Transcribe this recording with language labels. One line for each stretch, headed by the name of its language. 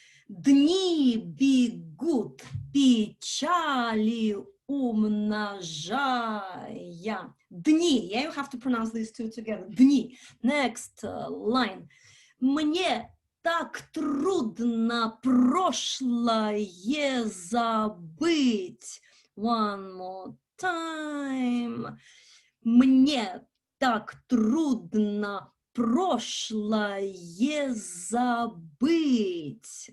Russian: Дни бегут, печали умножая. Дни,
English: yeah, you have to pronounce these two together.
Russian: Дни.
English: Next line.
Russian: Мне так трудно прошлое забыть.
English: One more time.
Russian: Мне так трудно прошлое забыть.